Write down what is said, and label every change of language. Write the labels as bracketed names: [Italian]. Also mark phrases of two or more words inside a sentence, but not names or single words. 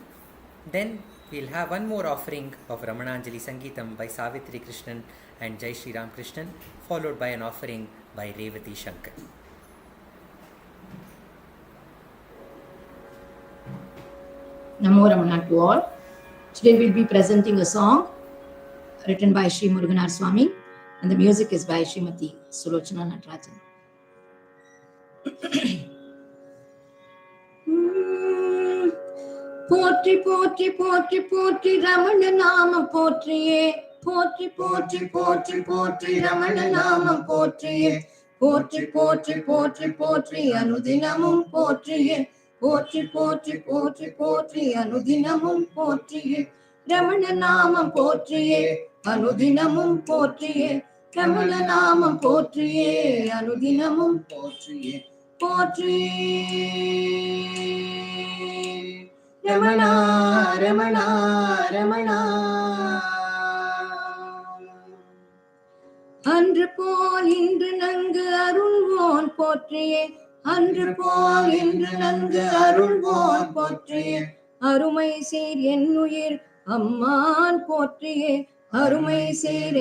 [English] Then we'll have one more offering of Ramananjali Sangeetam by Savitri Krishnan and Jaisriram Krishnan, followed by an offering by Revathi Shankar. Namo Ramana to all. Today we'll be presenting a song written by Sri Muruganaraswamy and the music is by Srimati Sulochana Natarajan. [Tamil] போற்றி போற்றி போற்றி போற்றி ரமண நாம போற்றியே போற்றி போற்றி போற்றி போற்றி ரமண நாம போற்றியே போற்றி போற்றி போற்றி போற்றி அனுதினமும் போற்றியே போற்றி போற்றி போற்றி போற்றி அனுதினமும் போற்றியே ரமண நாம போற்றியே அனுதினமும் போற்றியே ரமண நாம போற்றியே அனுதினமும் போற்றியே போற்றியே ரமண, ரமண, ரமண. அன்று போல் இன்று நன்கு அருள்வோன் போற்றியே அன்று போல் இன்று நன்கு அருள்வோன் போற்றியே அருமை சீர் என்னுயிர் அம்மான் போற்றியே அருமை சீர்